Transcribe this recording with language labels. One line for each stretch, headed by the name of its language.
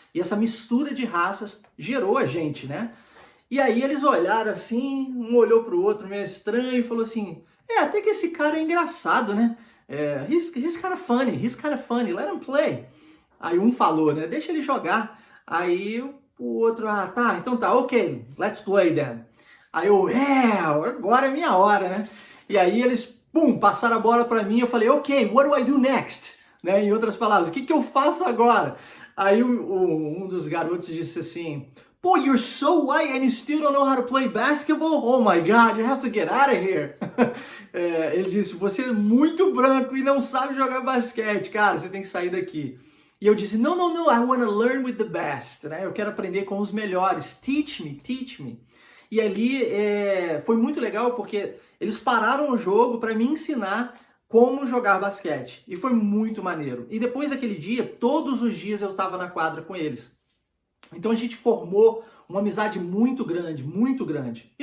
Portuguese: E essa mistura de raças gerou a gente, né? E aí eles olharam assim, um olhou pro outro meio estranho e falou assim, até que esse cara é engraçado, né?
English: He's kind of funny, let him play.
Portuguese: Aí um falou, né? Deixa ele jogar. Aí o outro, tá, então tá,
English: ok, let's play then.
Portuguese: Aí eu, agora é minha hora, né? E aí eles, passaram a bola pra mim, eu falei,
English: ok, what do I do next?
Portuguese: Né? Em outras palavras, o que eu faço agora? Aí um dos garotos disse assim, pô,
English: you're so white and you still don't know how to play basketball? Oh my God, you have to get out of here.
Portuguese: Ele disse, você é muito branco e não sabe jogar basquete, cara, você tem que sair daqui. E eu disse,
English: no, I want to learn with the best, né?
Portuguese: Eu quero aprender com os melhores,
English: teach me.
Portuguese: E ali foi muito legal porque eles pararam o jogo para me ensinar como jogar basquete. E foi muito maneiro. E depois daquele dia, todos os dias eu estava na quadra com eles. Então a gente formou uma amizade muito grande, muito grande.